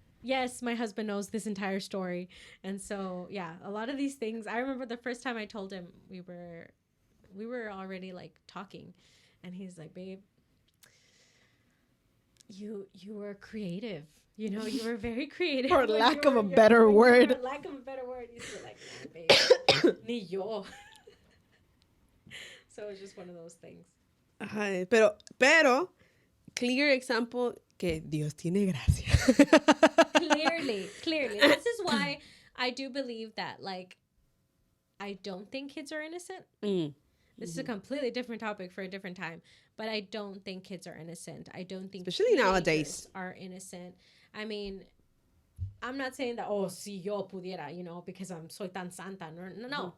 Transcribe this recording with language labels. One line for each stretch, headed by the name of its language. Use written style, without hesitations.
English: Yes, my husband knows this entire story. And so, yeah, a lot of these things, I remember the first time I told him we were already like talking and he's like, babe, you were creative. You were very creative. For lack of a better word. For lack of a better word. He's like, nah, babe,
Spanish: ni yo.
English: So it was just one of those things.
Spanish: Ay, pero,
English: clear example
Spanish: que Dios tiene gracia.
English: Clearly. This is why I do believe that, like, I don't think kids are innocent. This is a completely different topic for a different time. But I don't think kids are innocent. I don't think especially nowadays are innocent. I mean, I'm not saying that, oh,
Spanish: si yo pudiera,
English: because I'm
Spanish: soy tan santa.
English: No.